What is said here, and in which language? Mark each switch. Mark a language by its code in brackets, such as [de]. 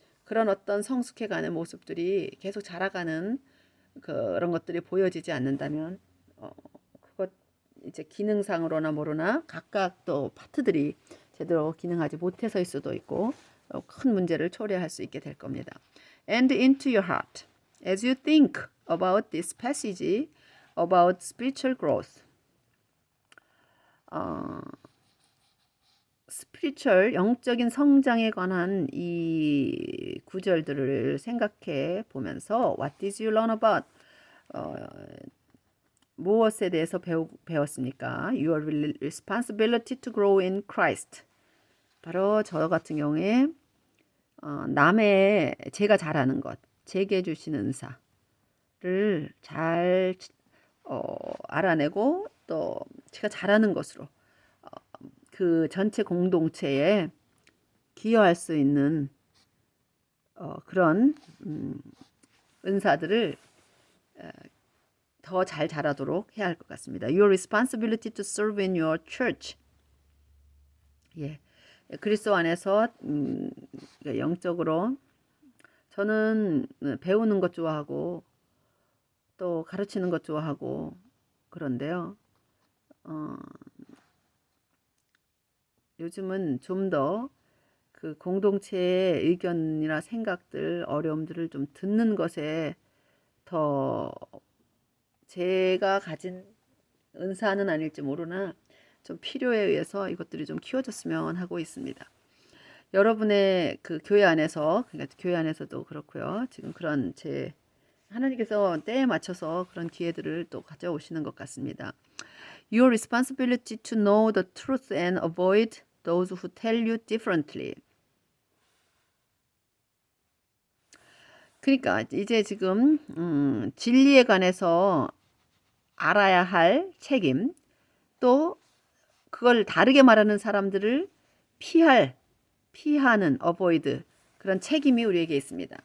[ko] 그런 어떤 성숙해가는 모습들이 계속 자라가는 그런 것들이 보여지지 않는다면 그것 이제 기능상으로나 모르나 각각 또 파트들이 제대로 기능하지 못해서일 수도 있고 큰 문제를 초래할 수 있게 될 겁니다. [en] And into your heart as you think about this passage about spiritual growth. [ko] 스피리추얼 영적인 성장에 관한 이 구절들을 생각해 보면서 [en] What did you learn about? [ko] 무엇에 대해서 배웠습니까? [en] Your responsibility to grow in Christ. [ko] 바로 저 같은 경우에 남의 제가 잘하는 것, 제게 주신 은사를 잘 알아내고 또 제가 잘하는 것으로 그 전체 공동체에 기여할 수 있는 그런 은사들을 더 잘 자라도록 해야 할 것 같습니다. Your responsibility to serve in your church. 예, 그리스도 안에서 영적으로 저는 배우는 것 좋아하고 또 가르치는 것 좋아하고 그런데요. 요즘은 좀 더 그 공동체의 의견이나 생각들, 어려움들을 좀 듣는 것에 더 제가 가진 은사는 아닐지 모르나 좀 필요에 의해서 이것들이 좀 키워졌으면 하고 있습니다. 여러분의 그 교회 안에서, 그러니까 교회 안에서도 그렇고요. 지금 그런 하나님께서 때에 맞춰서 그런 기회들을 또 가져오시는 것 같습니다. [en] Your responsibility to know the truth and avoid those who tell you differently. [ko] 그러니까 이제 지금 진리에 관해서 알아야 할 책임, 또 그걸 다르게 말하는 사람들을 피하는 avoid 그런 책임이 우리에게 있습니다.